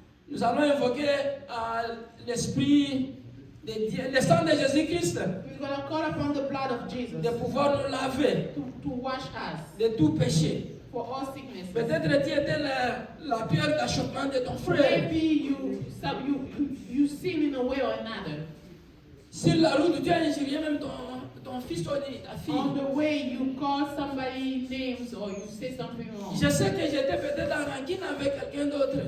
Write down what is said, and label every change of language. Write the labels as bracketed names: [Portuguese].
[French] Nous allons invoquer l'esprit de Dieu, le sang de Jésus-Christ, [English] We're gonna call upon the blood of Jesus [French] de pouvoir nous laver [English] to wash us [French] de tout péché. [English] for all sickness. [French] Peut-être tu étais la pierre d'achoppement de ton frère. [English] Maybe you sin in a way or another. [French] Sur la route, tu as injurié même ton fils ou ta fille. [English] On the way you call somebody names or you say something wrong. [French] Je sais que j'étais peut-être en rancune avec quelqu'un d'autre.